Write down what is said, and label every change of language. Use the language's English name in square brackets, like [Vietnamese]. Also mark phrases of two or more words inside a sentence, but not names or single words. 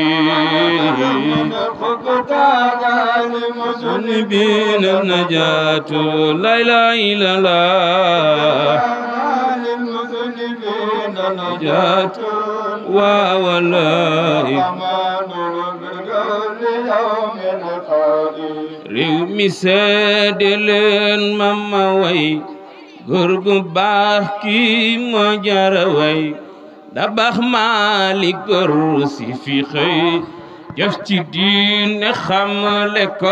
[Arabic] المذنبين النجاة لا إله إلا الله للمذنبين النجاة ووالله [Wolof] réew mi seede leen mama way góor gu baax kii moo jara way da baax Malik góor si fi xëy jëf ci diine xamle ko